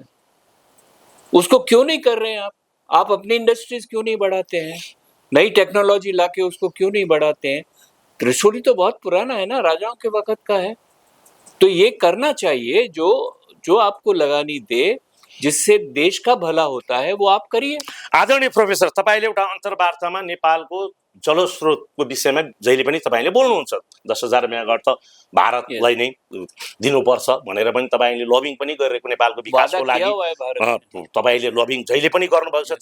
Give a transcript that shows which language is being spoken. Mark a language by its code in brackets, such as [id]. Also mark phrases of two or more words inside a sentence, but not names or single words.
[hi] उसको क्यों नहीं कर रहे हैं आप अपनी इंडस्ट्रीज क्यों नहीं बढ़ाते हैं? नई टेक्नोलॉजी लाके उसको क्यों नहीं बढ़ाते हैं? त्रिशूली तो बहुत पुराना है ना, राजाओं के वक्त का है। तो ये करना चाहिए, जो आपको लगानी दे, जिससे देश का भला होता है वो आप करिए। [ne] आदरणीय प्रोफेसर, तपाईले एउटा अन्तर्वार्तामा नेपालको जलस्रोतको विषयमा जहिले पनि तपाईले बोल्नुहुन्छ। 10,000 मेगावाट त भारतलाई नै दिनुपर्छ भनेर पनि तपाईले लबिङ पनि गरिरहेको नेपालको विकासको लागि तपाईले लबिङ जहिले पनि गर्नुभएको छ।